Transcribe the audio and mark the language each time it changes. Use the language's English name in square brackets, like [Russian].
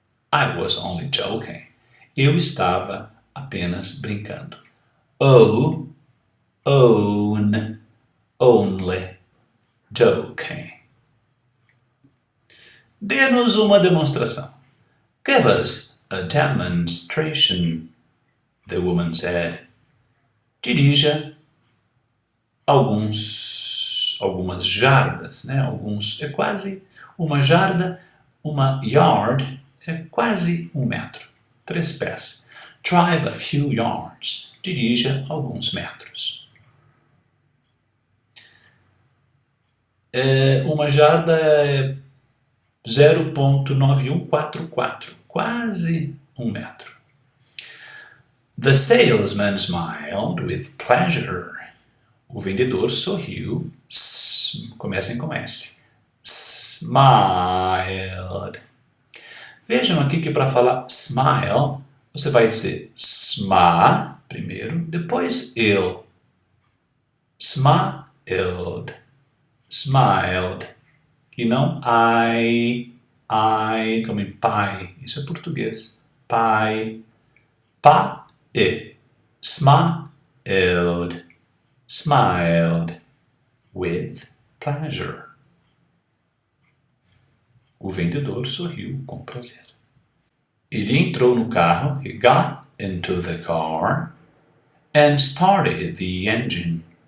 [English] I was only joking. [Portuguese] Eu estava apenas brincando. [English] Own, only, joking. [Portuguese] Dê-nos uma demonstração. [English] Give us a demonstration, the woman said. [Portuguese] Dirija algumas jardas, né? É quase uma jarda, uma yard é quase 1 metro, 3 pés. [English] Drive a few yards, [Portuguese] dirija alguns metros. Uma jarda é 0,9144, quase 1 metro. [English] The salesman smiled with pleasure. [Portuguese] O vendedor sorriu. Comecem com S. [English] Smiled. [Portuguese] Vejam aqui que para falar smile, você vai dizer sma primeiro, depois il. [English] Smiled. Smiled. [Portuguese] E não I, como em pai. Isso é português. Pai. Pa, e. [English] Smiled. Smiled. With pleasure. [Portuguese] O vendedor sorriu com prazer. Ele entrou no carro. [English] He got into the car and started the engine.